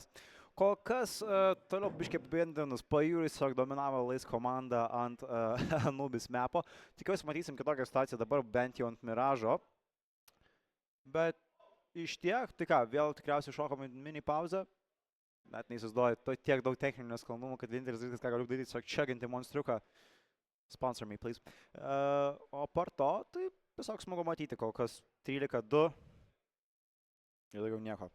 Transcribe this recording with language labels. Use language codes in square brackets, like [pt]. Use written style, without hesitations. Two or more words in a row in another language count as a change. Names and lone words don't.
[lt] Kol kas toliau biškiai apibendrinus, Pajūris tiesiog dominavo Lais komanda ant Anubis mapo. Tikiuosi matysim kitokią situaciją dabar bent jau ant Miražo. Bet iš tiek, tai ką, vėl tikriausiai šokom mini pauzę. Net neįsivaizduoju, tiek daug techninių nesklandumų, kad vienintelis dalykas, ką galiu daryti, tiesiog čekinti monstriuką. [en] Sponsor me, please. [lt] O par to, tai tiesiog smagu matyti, kol kas 13-2 ir daugiau nieko.